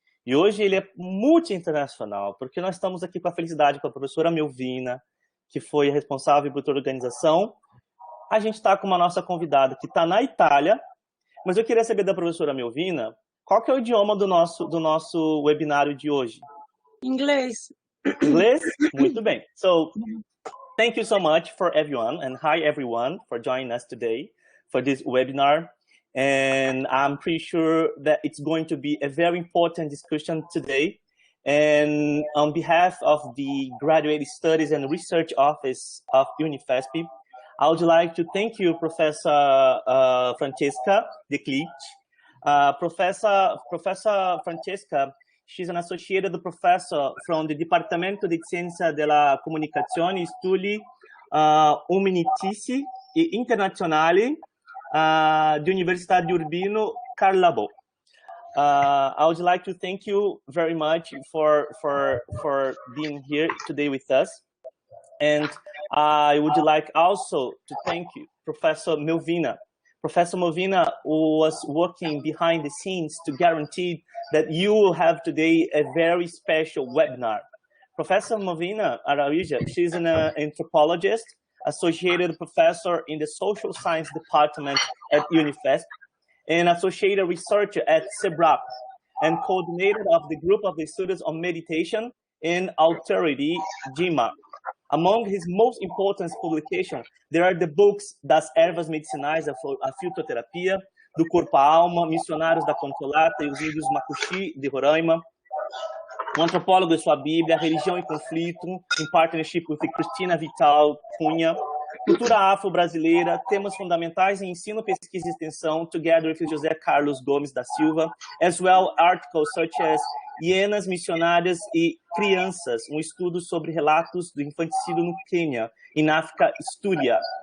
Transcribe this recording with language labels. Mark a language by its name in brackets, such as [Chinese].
[Portuguese] E hoje ele é multi-internacional, porque nós estamos aqui com a felicidade com a professora Melvina, que foi responsável por toda a organização. A gente está com uma nossa convidada que está na Itália, mas eu queria saber da professora Melvina, qual que é o idioma do nosso webinário de hoje? Inglês. Inglês? Muito bem. [English] So, thank you so much for everyone, and hi everyone for joining us today for this webinar. And I'm pretty sure that it's going to be a very important discussion today. And on behalf of the Graduate Studies and Research Office of Unifesp, I would like to thank you, Professor Francesca De Clicch. Professor Francesca, she's an associated professor from the Dipartimento di Scienza della Comunicazione e Studi Umanistici e Internazionali the Università di Urbino Carla Bo. I would like to thank you very much for being here today with us. And I would like also to thank you, Professor Melvina. Professor Melvina was working behind the scenes to guarantee that you will have today a very special webinar. Professor Melvina Araújo, she's an anthropologist, associated professor in the social science department at Unifesp, and associated researcher at CEBRAP, and coordinator of the group of the students on meditation and authority, GMA. Among his most important publications, there are the books Das Ervas Medicinais, a Fitoterapia, do Corpo à Alma, Missionários da Controlata e os Índios Macuxi de Roraima, O Antropólogo e Sua Bíblia, Religião e Conflito, em partnership with Cristina Vital Cunha, Cultura Afro-Brasileira, Temas Fundamentais em Ensino, Pesquisa e Extensão, together with José Carlos Gomes da Silva, as well articles such as Hienas Missionárias e Crianças, um estudo sobre relatos do infanticídio no Quênia, em África Estúria.